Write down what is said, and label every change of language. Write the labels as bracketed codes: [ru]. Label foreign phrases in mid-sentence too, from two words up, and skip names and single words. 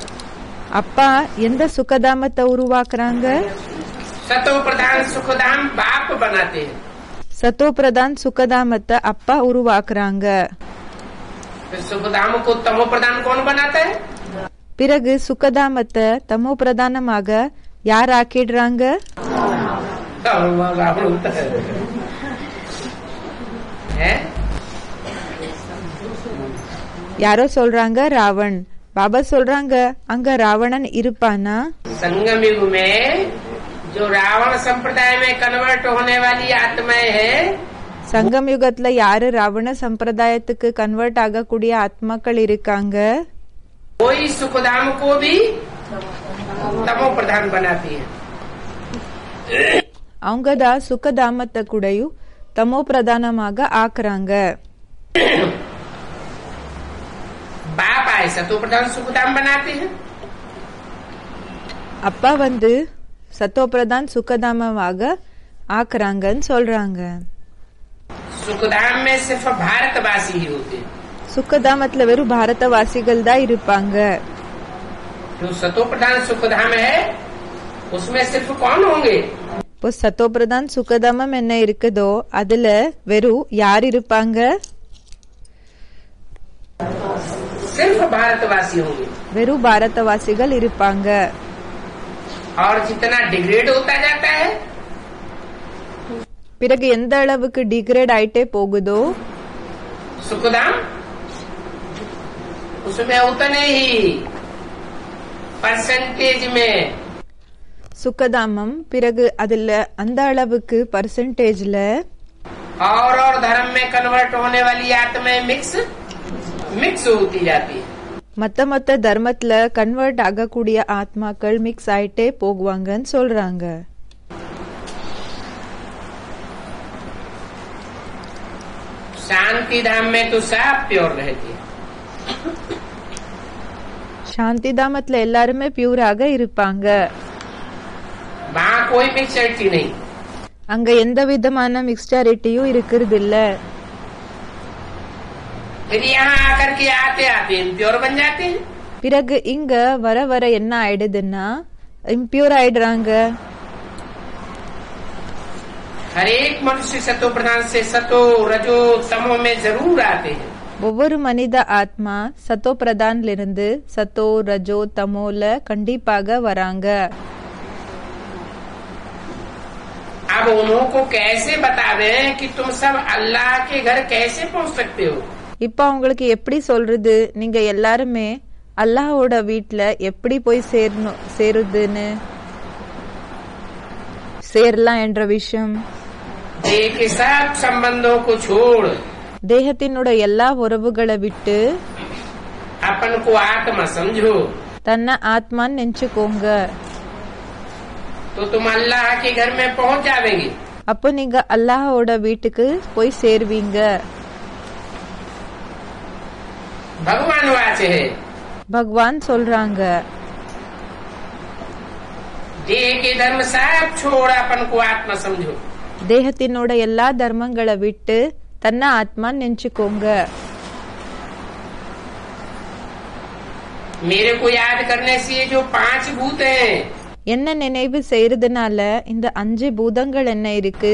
[ta] அப்பா எந்த சுகதாமத்தை உருவாக்குறாங்க? [hi] सतो प्रधान सुखधाम बाप बनाते हैं. [ta] சத்தோ பிரதான் சுகதாமத்தை அப்பா உருவாக்குறாங்க. [hi] फिर सुखधाम को तमो प्रधान कौन बनाता है? [ta] பிறகு சுகதாமத்தை தமோ பிரதானமாக யார் ஆக்கிடுறாங்க? யாரோ சொல்றாங்க ராவன். பாபா சொல்றாங்க அங்க ராவணன் இருப்பானா? [hi] संगम युग में जो रावण संप्रदाय में कन्वर्ट होने वाली आत्माएं है, [ta] சங்கம் யுகத்துல யாரு ராவண சம்பிரதாயத்துக்கு கன்வெர்ட் ஆகக்கூடிய ஆத்மாக்கள் இருக்காங்க. [hi] कोई सुखधाम को भी तमो प्रधान बनाती है. [ta] அவங்கதான் சுகதாமத்தை கூடயும் தமோ பிரதானமாக ஆக்குறாங்க. [hi] बाप आए सतो प्रधान सुखधाम बनाते हैं. [ta] அப்பா வந்து சத்தோ பிரதான் சுகதாமமாக ஆக்குறாங்கன்னு சொல்றாங்க. [hi] सुखधाम में सिर्फ भारतवासी ही होते हैं. [ta] சுகதாமத்துல வெறும் பாரதவாசிகள் தான் இருப்பாங்க. [hi] जो सतो प्रधान सुखधाम है उसमें सिर्फ कौन होंगे? [ta] இப்போ சத்தோ பிரதான் சுகதாமம் என்ன இருக்குதோ அதுல வெறும் யார் இருப்பாங்க? [hi] सिर्फ भारतवासी होंगे. [ta] வெறும் பாரதவாசிகள் இருப்பாங்க. [hi] और जितना डिग्रेड होता जाता है [ta] பிறகு எந்த அளவுக்கு டிகிரேட் ஆயிட்டே போகுதோ [hi] सुखधाम उसमें उतने ही परसेंटेज में [ta] சுகதாமம் பிறகு அதுல அந்த அளவுக்கு பர்சன்டேஜ்ல [hi] और धर्म में कन्वर्ट होने वाली आत्माएं मिक्स होती जाती है. [ta] மத்த தர்மத்துல கன்வெர்ட் ஆகக்கூடிய ஆத்மாக்கள் மிக்ஸ் ஆயிட்டே போகுவாங்கன்னு சொல்றாங்க. [hi] शांति धाम में तो सब प्योर रहती है. [ta] சாந்தி தாமத்துல எல்லாருமே பியூராக இருப்பாங்க. [hi] वहाँ कोई मिक्सरिटी नहीं. [ta] அங்க எந்த விதமான மிக்ஸ்டாரிட்டியும் இருக்கிறது இல்ல. [hi] फिर यहाँ आकर के आते आते इम्प्योर बन जाते हैं. [ta] பிறகு இங்க வர என்ன ஆயிடுதுன்னா இம்பியூர் ஆயிடுறாங்க. [hi] हर एक मनुष्य सतो प्रधान से सतो रजो तमो में जरूर आते हैं. [ta] ஒவ்வொரு மனித ஆத்மா சத்தோ பிரதான்ல இருந்து சத்தோ ரஜோ தமோல கண்டிப்பாக வராங்க. [hi] अब उनको कैसे बतावे कि तुम सब अल्लाह के घर कैसे पहुँच सकते हो? [ta] இப்ப அவங்களுக்கு எப்படி சொல்றது நீங்க எல்லாருமே அல்லாஹ்வோட வீட்ல எப்படி போய் சேரலாம் என்ற விஷயம். [hi] देह के सब संबंधों को छोड़ [ta] தேகத்தினோட எல்லா உறவுகளை விட்டு [hi] अपन को आत्मा समझो [ta] தன்னை ஆத்மான்னு நினைச்சுக்கோங்க. [hi] तो तुम अल्लाह के घर में पहुँच जाओगे. [ta] அப்போ நீங்க அல்லாஹ்வோட வீட்டுக்கு போய் சேருவீங்க. [hi] भगवान वाच है. [ta] பகவான் சொல்றாங்க [hi] देह के धर्म सब छोड़ अपन को आत्मा समझो. [ta] தேகத்தினோட எல்லா தர்மங்களை விட்டு தன்னை ஆத்மான்னு நினைச்சுக்கோங்க. [hi] मेरे को याद करने से ये जो 5 भूत हैं [ta] என்ன நினைவு செய்யறதுனால இந்த 5 பூதங்கள் என்ன இருக்கு